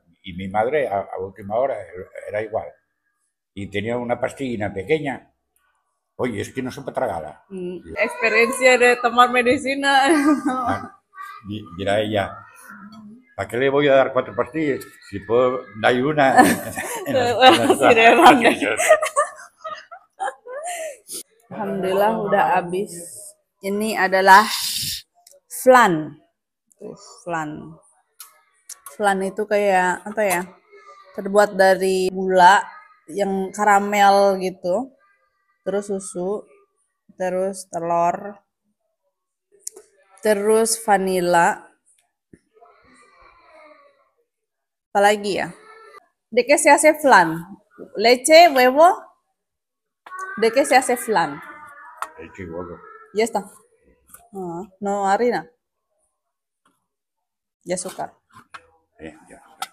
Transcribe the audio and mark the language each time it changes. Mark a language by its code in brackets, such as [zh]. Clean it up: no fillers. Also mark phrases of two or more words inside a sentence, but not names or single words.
[es] Y mi madre, a última hora, era igual. Y tenía una pastillina pequeña. Oye, es que no se puede tragarla. Experiencia de tomar medicina. Mira ella, ¿para qué le voy a dar 4 pastillas? Si puedo dar una Así de grande. [id] Alhamdulillah udah habis. Ini adalah flan. Flan. Flan itu kayak apa ya? Terbuat dari gula yang karamel gitu. Terus susu, terus telur, terus vanila. Apalagi ya? [es] ¿De qué se hace flan? Leche, huevo. ¿De qué se hace flan? Leche y huevo. Ya está. No harina. Y azúcar. Ya.